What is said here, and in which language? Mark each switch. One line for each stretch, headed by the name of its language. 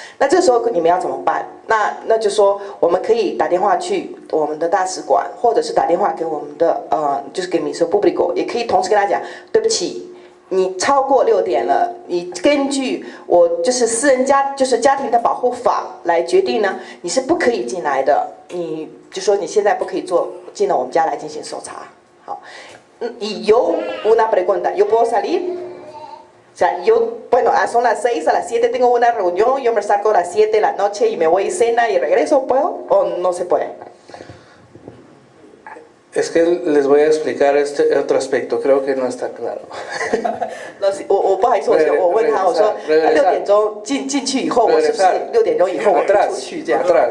Chinese: 那这时候你们要怎么办？那就说我们可以打电话去我们的大使馆，或者是打电话给我们的就是给Ministerio Público，也可以同时跟他讲，对不起。你超过6点了，你根据我就是就是家庭的保护法来决定呢，你是不可以进来的。你就说你现在不可以进了我们家来进行搜查。
Spanish: 好，y yo una pregunta, yo puedo salir? O sea, bueno, son las 6, a las 7 tengo una reunión, yo me salgo a las 7 de la noche y me voy a cena y regreso, ¿puedo? ¿O no se puede? Es que les voy a explicar este otro aspecto, creo que no está claro.
Chinese: 我不好意思，我问他，我说6点钟进去以后，我是不是6点钟以后我出去这样？